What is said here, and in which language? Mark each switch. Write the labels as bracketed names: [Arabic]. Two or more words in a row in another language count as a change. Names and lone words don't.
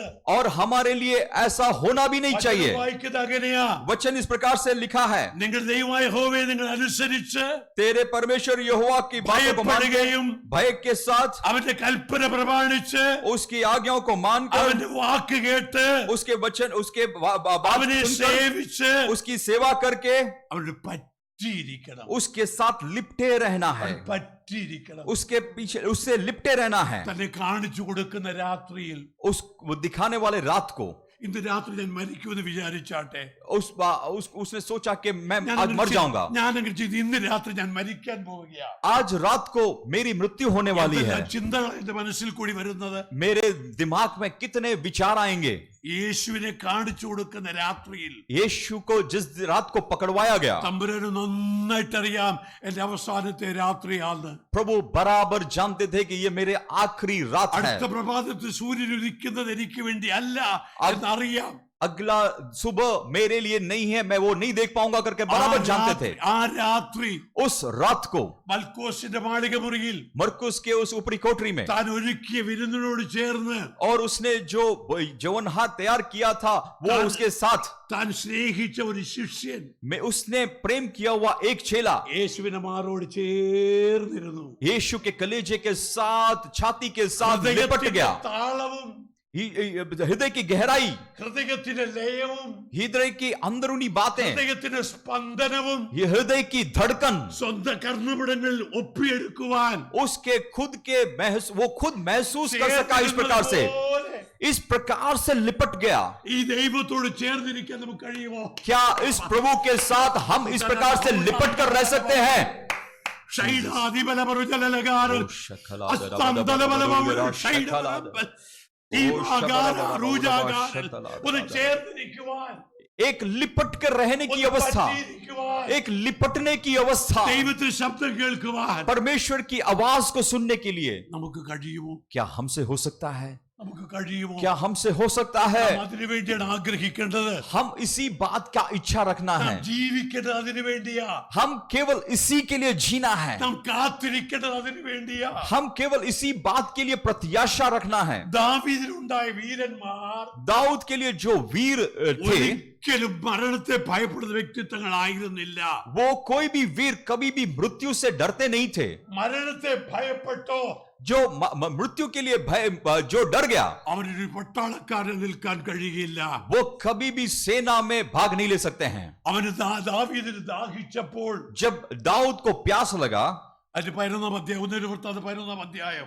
[Hindi] और हमारे लिए ऐसा होना भी नहीं चाहिए. [Malayalam] വായിക്കുന്നത് അങ്ങനെയാ, [Hindi] वचन इस प्रकार से लिखा है, [Malayalam] നിങ്ങൾ ദൈവമായ യഹോവയെ നിങ്ങൾ അനുസരിച്ച് [Hindi] तेरे परमेश्वर यहोवा की बातों को मानकर, [Malayalam] ഭയപ്പെടുകയും [Hindi] भय के साथ [Malayalam] അവന്റെ കൽപ്പന പ്രമാണിച്ച് [Hindi] उसकी आज्ञाओं को मानकर, [Malayalam] അവന്റെ വാക്ക് കേട്ട് [Hindi] उसके वचन, उसके बात [Malayalam] അവനെ [Hindi] सुनकर, [Malayalam] സേവിച്ച് [Hindi] उसकी सेवा करके [Malayalam] അവന് പറ്റിയിരിക്കണം. [Hindi] उसके साथ लिपटे रहना है, [Malayalam] പറ്റിയിരിക്കണം. [Hindi] उसके पीछे, उससे लिपटे रहना है. [Malayalam] തന്നെ കാണിച്ചു കൊടുക്കുന്ന രാത്രിയിൽ [Hindi] उस वो दिखाने वाले रात को, [Malayalam] ഇന്ന് രാത്രി ഞാൻ മരിക്കുമെന്ന് വിചാരിച്ചാട്ടെ, [Hindi] उसने सोचा कि मैं [Malayalam] ഞാൻ [Hindi] आज मर जाऊंगा, [Malayalam] അങ്ങനെ ചെയ്ത് ഇന്ന് രാത്രി ഞാൻ മരിക്കാൻ പോവുകയാണ്. [Hindi] आज रात को मेरी मृत्यु होने वाली है. [Malayalam] ചിന്തകൾ എന്റെ മനസ്സിൽ കൂടി വരുന്നത്, [Hindi] मेरे दिमाग में कितने विचार आएंगे. [Malayalam] യേശുവിനെ കാണിച്ചു കൊടുക്കുന്ന രാത്രിയിൽ [Hindi] यीशु को जिस रात को पकड़वाया गया, [Malayalam] തമ്പുരാന് നന്നായിട്ടറിയാം എന്റെ അവസാനത്തെ രാത്രിയാന്ന്. [Hindi] प्रभु बराबर जानते थे कि ये मेरे आखिरी रात है. [Malayalam] അടുത്ത പ്രഭാതത്തിൽ സൂര്യൻ ഉദിക്കുന്നത് എനിക്ക് വേണ്ടി അല്ല എന്നറിയാം. [Hindi] अगला सुबह मेरे लिए नहीं है, मैं वो नहीं देख पाऊंगा करके बराबर जानते थे. [Malayalam] ആ രാത്രി [Hindi] उस रात को [Malayalam] മൽക്കോസിന്റെ മാളികമുറിയിൽ [Hindi] मरकुस के उस ऊपरी कोठरी में, [Malayalam] താൻ ഒരുക്കിയ വിരുന്നിനോട് ചേർന്ന് [Hindi] और उसने जो जौनहार तैयार किया था वो उसके साथ [Malayalam] താൻ സ്നേഹിച്ച ഒരു ശിഷ്യൻ [Hindi] में उसने प्रेम किया हुआ एक चेला [Malayalam] യേശുവിന്റെ മാറോട് ചേർന്നിരുന്നു. [Hindi] यीशु के कलेजे के साथ, छाती के साथ लिपट गया. [Malayalam] താളവും [Hindi] हृदय की गहराई, [Malayalam] ഹൃദയത്തിന്റെ ലയവും [Hindi] हृदय की अंदरूनी बातें, [Malayalam] ഹൃദയത്തിന്റെ സ്പന്ദനവും [Hindi] ये हृदय की धड़कन, [Malayalam] സ്വന്തം കർണപടങ്ങൾ ഒപ്പിയെടുക്കുവാൻ [Hindi] उसके खुद के वो खुद महसूस कर सका. इस प्रकार से, इस प्रकार से लिपट गया. [Malayalam] ഈ ദൈവത്തോട് ചേർന്നിരിക്കാൻ നമുക്ക് കഴിയുമോ? [Hindi] क्या इस प्रभु के साथ हम इस प्रकार से लिपट कर रह सकते हैं? [Malayalam] ഷൈഡാദിബലപരുജലലകാരം അസ്തന്തലബലമൗ ഷൈഡാബ ദീപാകാര റൂജാകാര ഒന്ന് ചേർന്നിരിക്കുവാൻ, [Hindi] एक लिपट कर रहने की अवस्था, एक लिपटने की अवस्था, [Malayalam] ദൈവത്തിന്റെ ശബ്ദം കേൾക്കുവാൻ [Hindi] परमेश्वर की आवाज को सुनने के लिए [Malayalam] നമുക്ക് കഴിയുമോ? [Hindi] क्या हमसे हो सकता है? [Malayalam] നമുക്ക് കഴിയുമോ? [Hindi] क्या हमसे हो सकता है? [Malayalam] അതിനു വേണ്ടിയാണ് ആഗ്രഹിക്കേണ്ടത്. [Hindi] हम इसी बात का इच्छा रखना है. [Malayalam] ജീവിക്കേണ്ടത് അതിനു വേണ്ടിയാ. [Hindi] हम केवल इसी के लिए जीना है. [Malayalam] നാം കാത്തിരിക്കേണ്ടത് അതിനു വേണ്ടിയാ. [Hindi] हम केवल इसी बात के लिए प्रत्याशा रखना है. [Malayalam] ദാവീദിനുണ്ടായ വീരന്മാർ [Hindi] दाऊद के लिए जो वीर थे, [Malayalam] ഒരിക്കലും മരണത്തെ ഭയപ്പെടുന്ന വ്യക്തിത്വങ്ങളായിരുന്നില്ല. [Hindi] वो कोई भी वीर कभी भी मृत्यु से डरते नहीं थे. [Malayalam] മരണത്തെ ഭയപ്പെട്ടോ [Hindi] जो मृत्यु के लिए भय, जो डर गया, [Malayalam] അവനൊരു പട്ടാളക്കാരൻ നിൽക്കാൻ കഴിയില്ല. [Hindi] वो कभी भी सेना में भाग नहीं ले सकते हैं. [Malayalam] അവന് ദാവീദിന് ദാഹിച്ചപ്പോൾ [Hindi] जब दाऊद को प्यास लगा, [Malayalam] അതിന് 11-ാം അധ്യായം, 1 11-ാം അധ്യായം